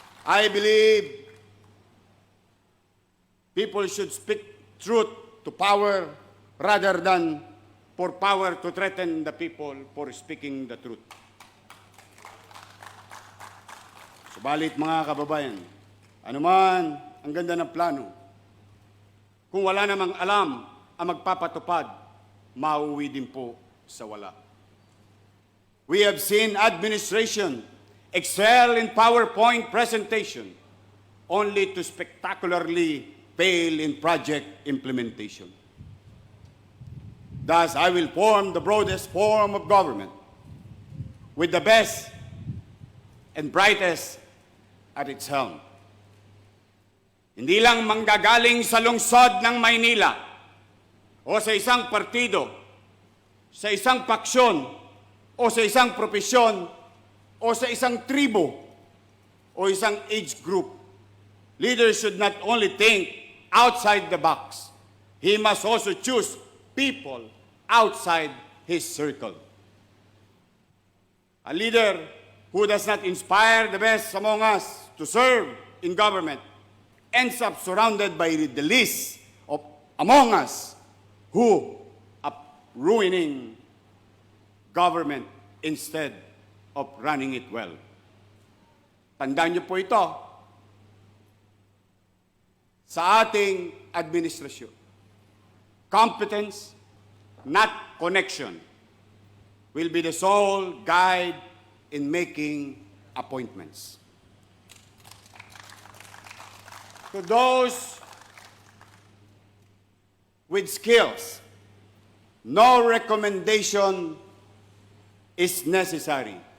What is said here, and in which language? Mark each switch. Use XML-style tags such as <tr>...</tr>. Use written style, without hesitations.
<en>I believe people should speak truth to power rather than for power to threaten the people for speaking the truth.</en> <tl>Subalit mga kababayan, anuman ang ganda ng plano, kung wala namang alam ang magpapatupad, mauwi din po sa wala.</tl> <en>We have seen administration excel in PowerPoint presentation only to spectacularly fail in project implementation. Thus, I will form the broadest form of government with the best and brightest at its helm.</en> <tl>Hindi lang manggagaling sa lungsod ng Maynila o sa isang partido, sa isang paksyon o sa isang propesyon o sa isang tribo o isang age group.</tl> <en>Leaders should not only think outside the box. He must also choose people outside his circle. A leader who does not inspire the best among us to serve in government ends up surrounded by the least of among us who are ruining government instead of running it well.</en> <tl>Tandaan niyo po ito sa ating administrasyon.</tl> <en>Competence, not connection, will be the sole guide in making appointments. To those with skills, no recommendation is necessary.</en>